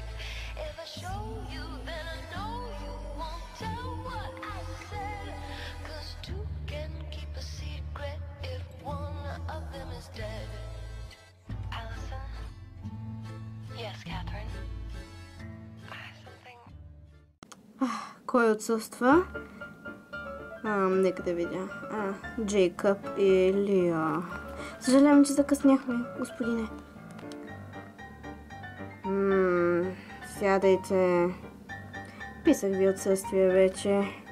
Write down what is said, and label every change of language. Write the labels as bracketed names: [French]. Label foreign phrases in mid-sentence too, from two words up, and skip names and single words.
[English] If I show you, then I know you won't tell what I said. 'Cause two can keep a secret if one of them is dead. Allison? Yes, Catherine? Something... [Bulgarian] Кой отсъства? Нека да видя. Джейкъб и Лиа. Съжалявам, че закъсняхме, господине. Сядайте. Писах ви отсъствие вече.